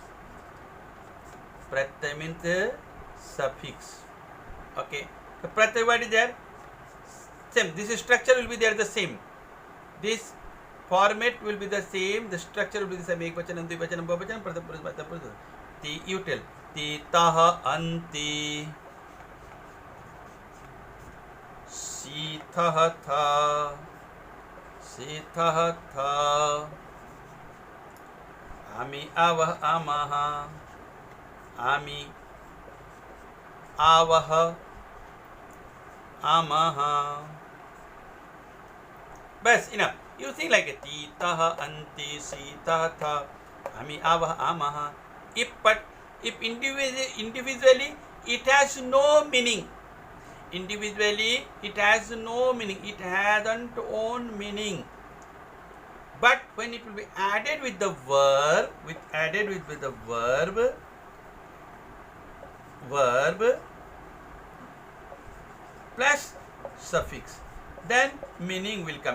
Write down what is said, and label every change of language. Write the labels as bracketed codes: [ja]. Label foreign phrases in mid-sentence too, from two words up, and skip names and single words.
[en] Pratyay means suffix. Okay. The Pratyay what is there? Same. This structure will be there the same. This format will be the same. The structure will be the same. [sa] Ekvachanam, dvivachanam, bahuvachanam, pratham purush, madhyam purush. [en] Ti, you tell. [sa] Ti, taha, anti. Sitha, tha. Sitha, tha. Ami, avah, amaha. Ami, avah, amaha. [en] Bas, enough. You think like a [sa] titaha, anti, sita, tha, ami, avah, amaha. [en] If individually it has no meaning. individually it has no meaning, it hasn't own meaning. But when it will be added with the verb, verb plus suffix, then meaning will come.